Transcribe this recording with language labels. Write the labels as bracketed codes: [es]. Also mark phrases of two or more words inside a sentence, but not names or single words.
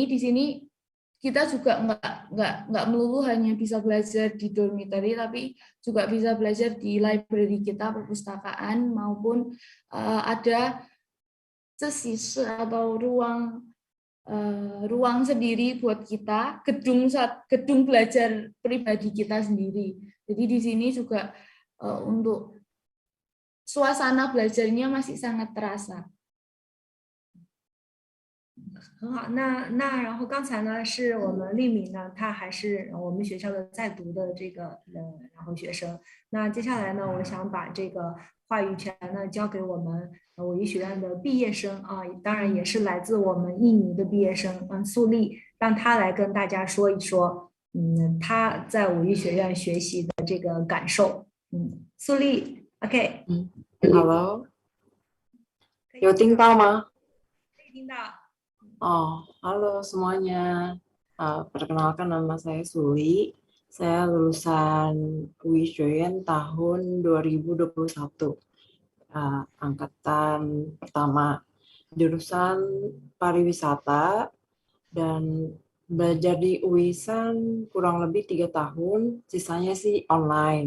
[id] Di sini kita juga nggak melulu hanya bisa belajar di dormitory, tapi juga bisa belajar di library kita, perpustakaan, maupun ada sesi atau ruang sendiri buat kita, gedung belajar pribadi kita sendiri. Jadi di sini juga untuk suasana belajarnya masih sangat terasa. [zh] 很好，那然后刚才呢是我们丽敏呢，她还是我们学校的在读的这个然后学生。那接下来呢，我想把这个话语权呢交给我们武艺学院的毕业生当然也是来自我们印尼的毕业生素丽，让她来跟大家说一说她在武艺学院学习的这个感受。素丽 ，OK， Halo， 有听到吗？可以听到。 [id] Oh, halo semuanya. Perkenalkan nama saya Suli. Saya lulusan UI Shoyan tahun 2021, angkatan pertama, jurusan pariwisata, dan belajar di UISan kurang lebih 3 tahun, sisanya sih online.